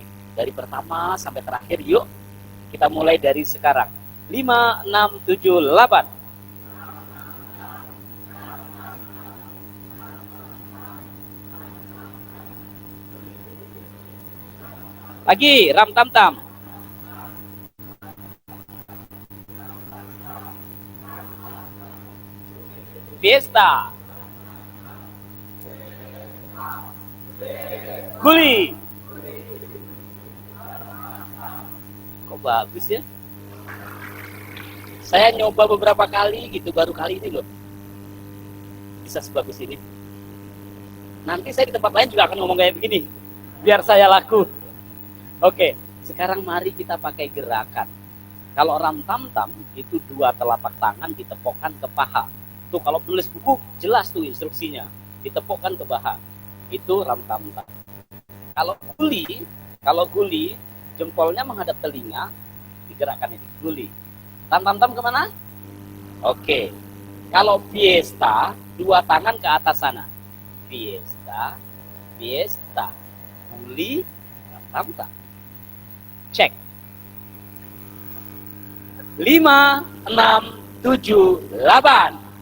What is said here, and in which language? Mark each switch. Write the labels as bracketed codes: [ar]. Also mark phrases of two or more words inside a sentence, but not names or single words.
[id] Dari pertama sampai terakhir, yuk. Kita mulai dari sekarang. 5, 6, 7, 8. Lagi, ram tam tam. Fiesta. Guli. Kok bagus ya? Saya nyoba beberapa kali gitu, baru kali ini loh bisa sebagus ini. Nanti saya di tempat lain juga akan ngomong kayak begini, biar saya laku. Oke, sekarang mari kita pakai gerakan. Kalau ram tam tam itu 2 telapak tangan ditepokkan ke paha. Tuh kalau penulis buku jelas tuh instruksinya, ditepokkan ke paha. Itu ram tam tam. Kalau guli jempolnya menghadap telinga, digerakkan ini guli. Ram tam tam kemana? Oke. Kalau fiesta 2 tangan ke atas sana. Fiesta, fiesta, guli, ram tam tam. Cek. 5, 6, 7, 8.